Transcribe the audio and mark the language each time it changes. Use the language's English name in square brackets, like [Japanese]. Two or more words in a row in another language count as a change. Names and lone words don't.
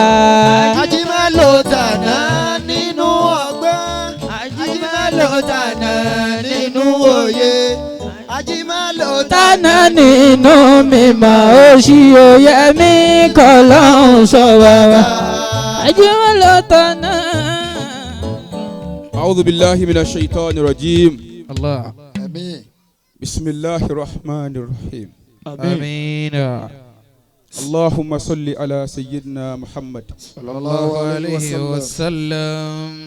[Yoruba] Àjímọ́lò tànà nínú ọgbọ́n, àjímọ́lò tànà nínú òye, àjímọ́lò tànà nínú mímọ́ òṣì òye mi kọ́ ló ń sọ bàbá. àjímọ́lò tànà. [Arabic] أعوذ بالله من الشيطان الرجيم. الله آمين. بسم الله الرحمن الرحيم. آمين. اللهم صل على سيدنا محمد صلى الله عليه وسلم.